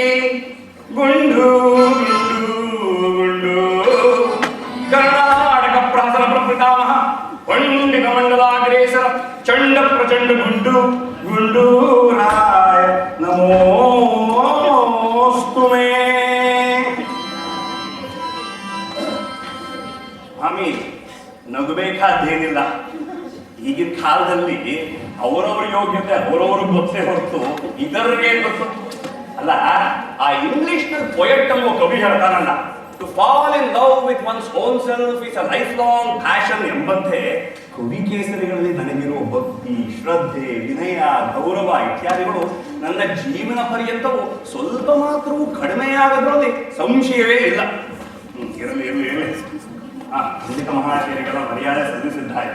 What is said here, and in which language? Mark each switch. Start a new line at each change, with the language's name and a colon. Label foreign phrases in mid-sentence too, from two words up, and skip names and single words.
Sanskrit: गुंडू गुंडू गुंडू कर्नाटक प्रहसन प्रपितामह पंडित मंडलाग्रेसर चंड प्रचंड गुंडू गुंडू राय नमोस्तुमे।
Kannada: ಸ್ವಾಮಿ ನಗಬೇಕಾದ್ದೇನಿಲ್ಲ. ಈಗಿನ ಕಾಲದಲ್ಲಿ ಅವರವರ ಯೋಗ್ಯತೆ ಅವರವರು ಗೊತ್ತೇ ಹೊರತು ಇದರಿಗೆ ಗೊತ್ತು ಅಲ್ಲ. ಆ ಇಂಗ್ಲಿಷ್ ನಲ್ಲಿ ಪೊಯೆಟ್ ಅನ್ನೋ ಕವಿ ಹೇಳ್ತಾನಲ್ಲ,
English: to fall in love with one's own self is a life long passion
Kannada: ಎಂಬಂತೆ ಕವಿ ಕೇಸರಿಗಳಲ್ಲಿ ನನಗಿರುವ ಭಕ್ತಿ, ಶ್ರದ್ಧೆ, ವಿನಯ, ಗೌರವ ಇತ್ಯಾದಿಗಳು ನನ್ನ ಜೀವನ ಪರ್ಯಂತವೂ ಸ್ವಲ್ಪ ಮಾತ್ರವೂ ಕಡಿಮೆಯಾಗದ್ರಲ್ಲಿ ಸಂಶಯವೇ ಇಲ್ಲ. ಇರಲಿ ಇರಲಿ ಇರಲಿ. ಖಂಡಿತ ಮಹಾಶಯರಿಗಳ ಮರ್ಯಾದೆ ಸಲ್ಲಿಸಿದ್ದಾಯಿತು.